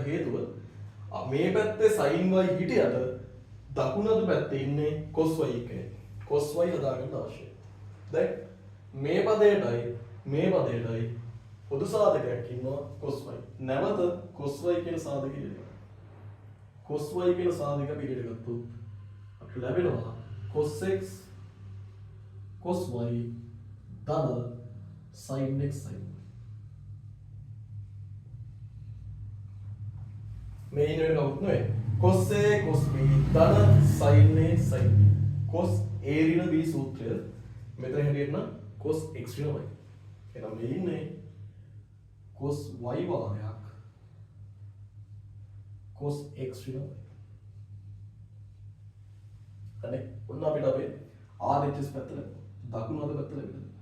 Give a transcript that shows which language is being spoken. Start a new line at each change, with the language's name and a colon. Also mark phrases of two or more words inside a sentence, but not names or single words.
Sinhala: හේතුව මේ පැත්තේ sin y හිටියට දකුණු අත පැත්තේ ඉන්නේ cos y කෙනෙක්. cos y හදාගන්න අවශ්‍යයි. දැන් මේ පදයටයි පොදු සාධකයක් ඉන්නවා cos y. නැවත cos y කියන සාධකය ඉල්ලනවා. cos y කියන සාධකය පිළිගන්න ගත්තොත් අපිට ලැබෙනවා cos x cos y ධන sin x sin y. මේ ඉන්නේ කවුරුත් නෙවෙයි. cos a cos b ධන sin a sin b. cos a ඍණ b සූත්‍රය මෙතන හැටියට නම් cos x ඍණ y. එහෙනම් මේ ඉන්නේ cos y වාරයක් cos x ඍණ y. හරි ඔන්න අපිට අපේ RHS පැත්ත දකුණු අත පැත්ත ලැබෙනවා.